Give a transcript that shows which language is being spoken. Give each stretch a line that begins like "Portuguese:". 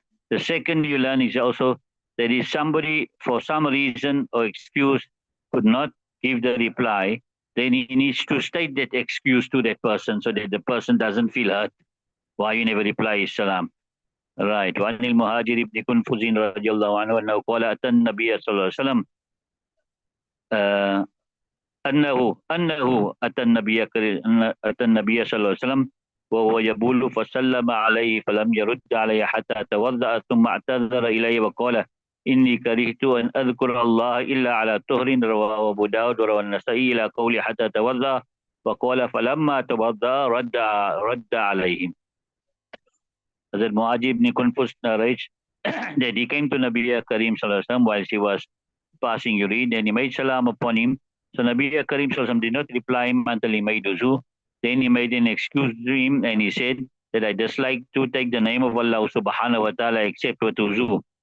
English: The second you learn is also that if somebody, for some reason or excuse, could not give the reply, then he needs to state that excuse to that person so that the person doesn't feel hurt. Why you never reply his salam? Right.
Arabic: وعن المهاجر بن كنفذ رضي الله عنه أنه قال أتى النبي صلى الله عليه وسلم أنه أتى النبي صلى الله عليه وسلم وهو يبول فسلم عليه فلم يرد عليه حتى توضأ ثم اعتذر إليه وقال إني كرهت أن أذكر الله إلا على طهر رواه أبو داود وروى النسائي إلى قوله حتى توضأ وقال فلما توضأ رد عليه.
English: Hazrat Muajib ibn Kunfus narrates that he came to Nabi Karim Sallallahu Alaihi Wasallam while he was passing urine, and he made salam upon him. So Nabi Karim Sallallahu Alaihi Wasallam did not reply him until he made wuzu. Then he made an excuse to him and he said that I dislike to take the name of Allah subhanahu wa ta'ala except with wuzu.